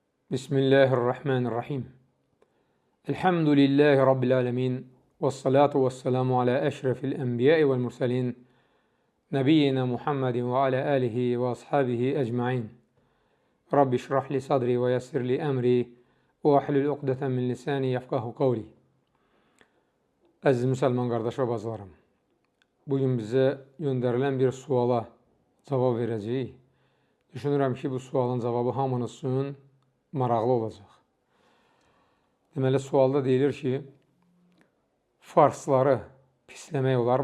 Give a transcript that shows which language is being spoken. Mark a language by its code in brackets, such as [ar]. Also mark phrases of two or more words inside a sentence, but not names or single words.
[ar] بسم الله الرحمن الرحيم. الحمد لله رب العالمين. والصلاة والسلام على أشرف الأنبياء والمرسلين. نبينا محمد وعلى آله وأصحابه أجمعين. رب اشرح لي صدري ويسر لي أمري واحلل عقدة من لساني يفقهوا قولي. [az] Əziz müsəlman qardaş və bacılarım, bugün bizə göndərilən bir suala cavab verəcəyik. Düşünürəm ki, bu sualın cavabı hamınız üçün maraqlı olacaq. Deməli, sualda deyilir ki, farsları pisləmək olarmı?